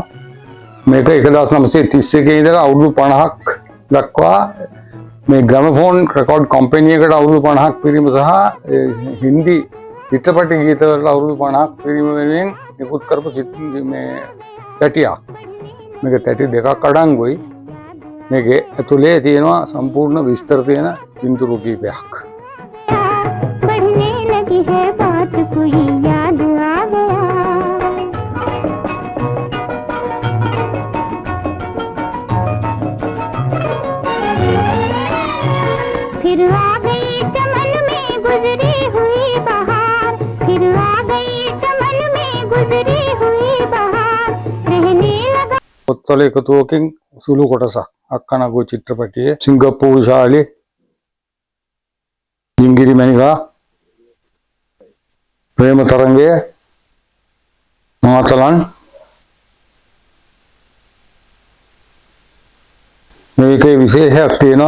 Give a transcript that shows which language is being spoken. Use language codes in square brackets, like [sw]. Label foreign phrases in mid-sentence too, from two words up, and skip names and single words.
[si] මේක 1931 ඉඳලා අවුරුදු 50ක් දක්වා මේ ග්‍රැමෆෝන් රෙකෝඩ් කම්පැනි එකට අවුරුදු 50ක් පිරීම සහ හින්දි චිත්‍රපට ගීත වලට අවුරුදු 50ක් පිරීම වෙනුවෙන් නිකුත් කරපු මේ තැටියක්. මේක තැටි දෙකක් අඩංගුයි. මේකේ ඇතුලේ තියෙනවා සම්පූර්ණ විස්තර තියෙන පින්තූරු කීපයක්. [hi] कोई याद आ गया फिर आ गई चमन में गुजरी हुई बहार फिर आ गई चमन में गुजरी हुई बहार [si] පොත්වල එකතුවකින් සුළු කොටසක්. අක්කනගෝ චිත්‍රපටියේ සිංගප්පූරු ශාලි, ජිංගිරි මැණිකා, ප්‍රේම තරංගය, මාතලන්, මේකේ විශේෂයක් තියෙනවා.